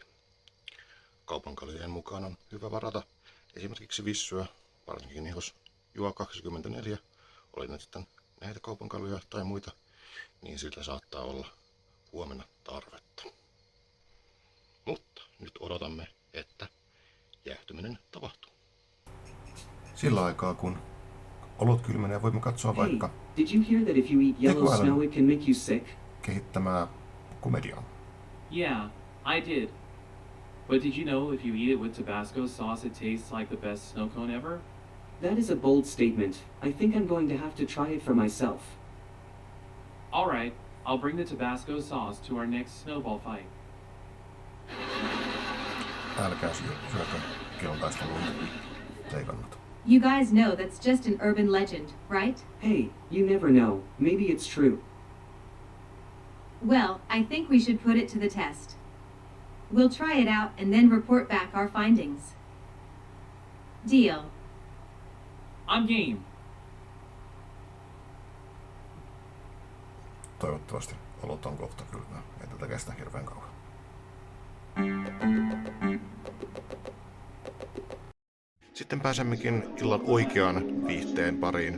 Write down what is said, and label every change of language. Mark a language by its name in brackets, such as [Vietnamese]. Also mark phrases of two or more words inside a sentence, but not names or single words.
[Finnish] Kaupan kaljojen mukaan on hyvä varata esimerkiksi vissyä, varsinkin jos juo 24, oli nyt sitten näitä kaupan kaljoja tai muita, niin sillä saattaa olla huomenna tarvetta. Mutta nyt odotamme, että jäähtyminen tapahtuu. Sillä aikaa kun olut kylmenee, voimme katsoa vaikka kehittämää komediaa. [English] Yeah, I did. But did you know if you eat it with Tabasco sauce, it tastes like the best snow cone ever? That is a bold statement. I think I'm going to have to try it for myself. Alright, I'll bring the Tabasco sauce to our next snowball fight. [Finnish] Älkää syökö keltaista lunta. Ei kannata. [English] You guys know that's just an urban legend, right? Hey, you never know. Maybe it's true. Well, I think we should put it to the test. We'll try it out and then report back our findings. Deal. I'm game. [Finnish] Toivottavasti olot on kohta kylmää. Ei tätä kestä hirveän kauan. Sitten pääsemmekin illan oikean viihteen pariin.